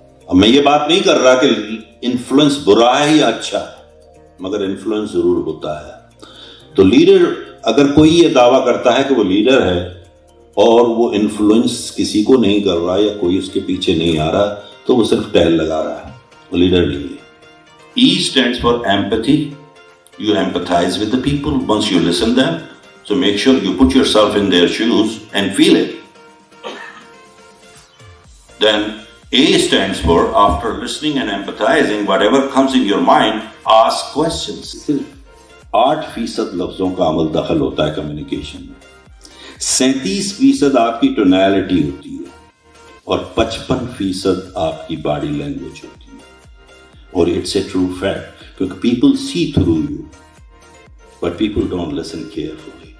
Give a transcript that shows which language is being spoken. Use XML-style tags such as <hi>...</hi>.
<hi>अब मैं ये बात नहीं कर रहा कि इन्फ्लुएंस बुरा है या अच्छा है, मगर इन्फ्लुएंस जरूर होता है। तो लीडर, अगर कोई ये दावा करता है कि वो लीडर है और वो इन्फ्लुएंस किसी को नहीं कर रहा या कोई उसके पीछे नहीं आ रहा, तो वो सिर्फ टहल लगा रहा है, वो लीडर नहीं है।</hi> <en>E stands for empathy. You empathize with the people once you listen them. So make sure you put yourself in their shoes and feel it. Then A stands for, after listening and empathizing, whatever comes in your mind, ask questions.</en> <hi>सिर्फ 8% लफ्जों का अमल दखल होता है communication में, 37% आपकी tonality होती है और 55% आपकी बॉडी लैंग्वेज होती है।</hi> <en>और it's a true fact, क्योंकि people see through you but people don't listen carefully.</en>